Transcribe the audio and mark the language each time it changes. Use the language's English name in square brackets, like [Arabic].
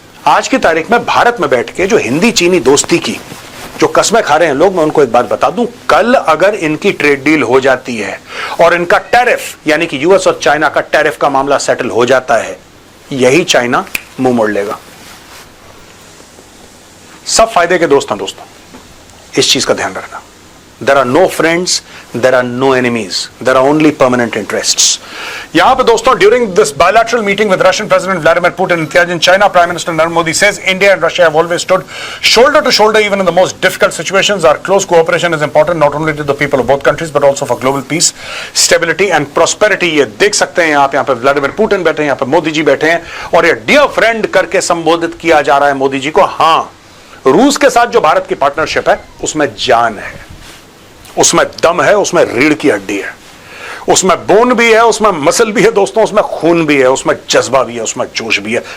[Hindi] आज की तारीख में भारत में बैठ के जो हिंदी चीनी दोस्ती की जो कस्में खा रहे हैं लोग, मैं उनको एक बात बता दूं, कल अगर इनकी ट्रेड डील हो जाती है और इनका टैरिफ यानी कि यूएस और चाइना का टैरिफ का मामला सेटल हो जाता है, यही चाइना मुंह मोड़ लेगा। सब फायदे के दोस्त हैं दोस्तों, इस चीज का ध्यान रखना। [English] There are no friends, there are no enemies, there are only permanent interests. [Hindi] यहाँ पे दोस्तों, [English] during this bilateral meeting with Russian President Vladimir Putin in Tianjin, China, Prime Minister Narendra Modi says India and Russia have always stood shoulder to shoulder even in the most difficult situations. Our close cooperation is important not only to the people of both countries but also for global peace, stability and prosperity. [Hindi] ये देख सकते हैं आप, यहाँ पे Vladimir Putin बैठे हैं, यहाँ पे मोदी जी बैठे हैं और ये डियर फ्रेंड करके संबोधित किया जा रहा है मोदी जी को। हाँ, रूस के साथ जो भारत की पार्टनरशिप है उसमें जान है, उसमें दम है, उसमें रीढ़ की हड्डी है, उसमें बोन भी है, उसमें मसल भी है दोस्तों, उसमें खून भी है, उसमें जज्बा भी है, उसमें जोश भी है।